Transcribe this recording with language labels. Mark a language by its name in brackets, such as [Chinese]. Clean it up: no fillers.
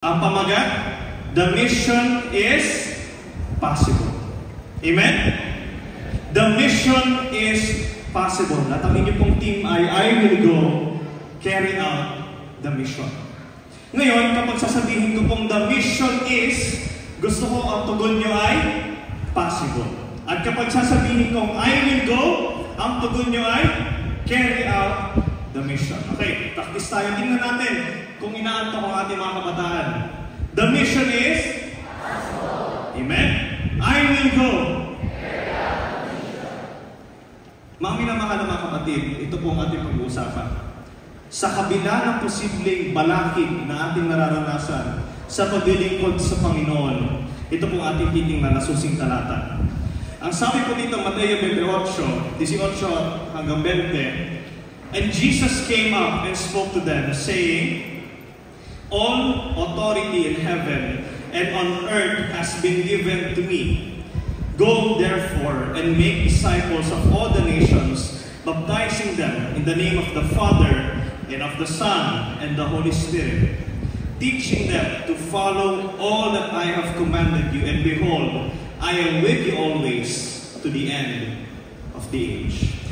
[Filipino] Ang pamagat, [English] the mission is possible. Amen? The mission is possible. [Filipino] At ang inyong pong team ay, [English] I will go carry out the mission. [Filipino] Ngayon, kapag sasabihin ko pong [English] the mission is, [Filipino] gusto ko ang tugon nyo ay possible. At kapag sasabihin kong [English] I will go, [Filipino] ang tugon nyo ay [English] carry out the mission. [Filipino] Okay, practice tayo. Tingnan natin kung inaanto ko ang ating mga kabataan. [English] The mission is possible. Amen? I will go. Carry out the mission. [Filipino] Mga minamahal na mga kapatid, ito po ang ating pag-uusapan. Sa kabila ng posibleng balakid na ating nararanasan sa paglilingkod sa Panginoon, ito po ang ating titingnan na susing talata. Ang sabi po dito, [English] Mateo 28, 18 hanggang 20, and Jesus came up and spoke to them, saying, all authority in heaven and on earth has been given to me. Go therefore and make disciples of all the nations, baptizing them in the name of the Father and of the Son and the Holy Spirit, teaching them to follow all that I have commanded you, and behold, I am with you always to the end of the age.